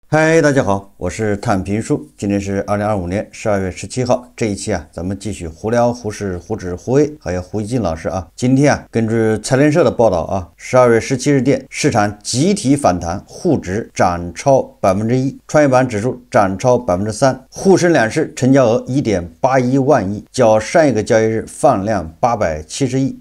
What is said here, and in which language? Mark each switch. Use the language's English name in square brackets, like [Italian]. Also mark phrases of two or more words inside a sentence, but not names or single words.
[Chinese] 嗨，大家好，我是探评书。今天是2025年12月17号。這一期咱們繼續胡聊胡適、胡指、胡威，還有胡一金老師啊。今天根據財聯社的報道12月17日電，市場集體反彈，滬指漲超1%，創業板指數漲超3%，滬深兩市成交額1.81萬億，較上一個交易日放量870億。